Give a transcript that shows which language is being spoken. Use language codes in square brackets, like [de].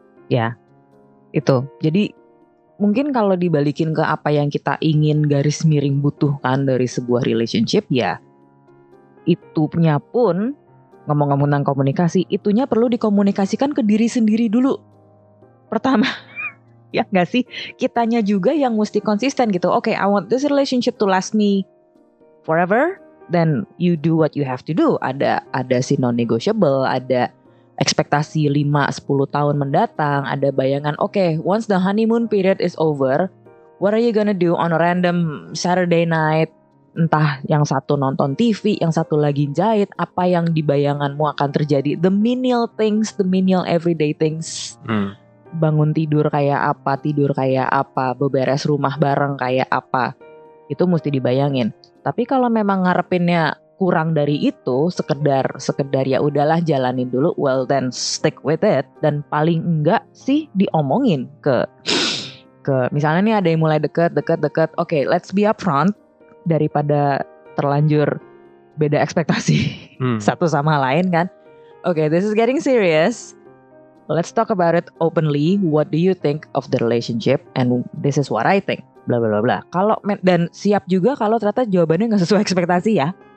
[id] Ya, itu. Jadi mungkin kalau dibalikin ke apa yang kita ingin garis miring butuhkan dari sebuah relationship, ya itunya pun, ngomong-ngomong tentang komunikasi, itunya perlu dikomunikasikan ke diri sendiri dulu. Pertama, ya nggak sih? Kitanya juga yang mesti konsisten gitu. [en] Okay, I want this relationship to last me forever, then you do what you have to do. [id] Ada si non-negotiable, ada ekspektasi 5-10 tahun mendatang, ada bayangan, [en] okay, once the honeymoon period is over, what are you gonna do on a random Saturday night? [id] Entah yang satu nonton TV, yang satu lagi jahit, apa yang di bayanganmu akan terjadi? [en] The menial things, the menial everyday things. [id] Bangun tidur kayak apa, beberes rumah bareng kayak apa. Itu mesti dibayangin. Tapi kalau memang ngarepinnya kurang dari itu, sekedar ya udahlah jalanin dulu, [en] well then stick with it. [id] Dan paling enggak sih diomongin ke misalnya nih ada yang mulai deket, [en] okay, let's be upfront [id] daripada terlanjur beda ekspektasi satu sama lain kan. [en] Okay, this is getting serious. Let's talk about it openly. What do you think of the relationship? And this is what I think. Bla bla bla. [id] Kalau dan siap juga kalau ternyata jawabannya nggak sesuai ekspektasi ya.